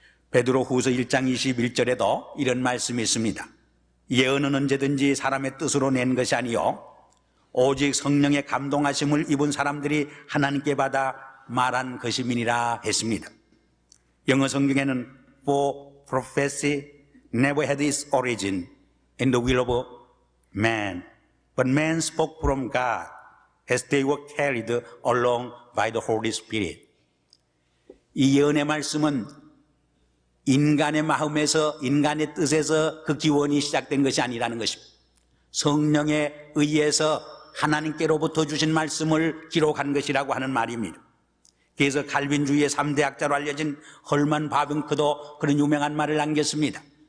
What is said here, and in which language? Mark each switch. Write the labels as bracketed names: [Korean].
[Korean] 베드로후서 1장 21절에도 이런 말씀이 있습니다. 예언은 언제든지 사람의 뜻으로 낸 것이 아니요 오직 성령의 감동하심을 입은 사람들이 하나님께 받아 말한 것임이니라 했습니다. 영어 성경에는 [English] For prophecy never had its origin in the will of man, but man spoke from God as they were carried along by the Holy Spirit. [Korean] 이 예언의 말씀은 인간의 마음에서, 인간의 뜻에서 그 기원이 시작된 것이 아니라는 것입니다. 성령에 의해서 하나님께로부터 주신 말씀을 기록한 것이라고 하는 말입니다. 그래서 칼빈주의의 3대 학자로 알려진 헐만 바빙크도 그런 유명한 말을 남겼습니다.